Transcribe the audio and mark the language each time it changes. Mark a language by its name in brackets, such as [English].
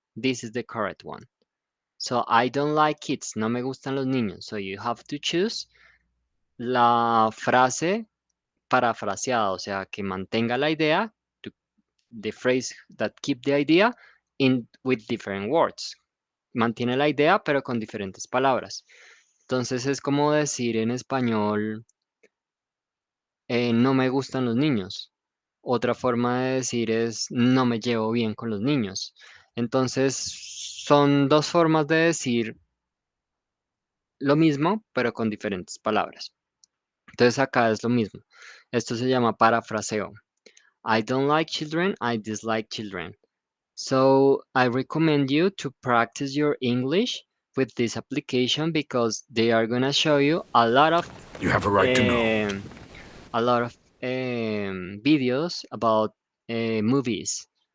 [English] This is the correct one. So I don't like kids, [Spanish] no me gustan los niños. [English] So you have to choose [Spanish] la frase parafraseada, o sea, que mantenga la idea, [English] to, the phrase that keep the idea in with different words. [Spanish] Mantiene la idea, pero con diferentes palabras. Entonces es como decir en español, no me gustan los niños. Otra forma de decir es no me llevo bien con los niños. Entonces son dos formas de decir lo mismo, pero con diferentes palabras. Entonces acá es lo mismo. Esto se llama parafraseo. [English] I don't like children, I dislike children. So I recommend you to practice your English with this application because they are gonna show you You have a right to know. a lot of videos about movies.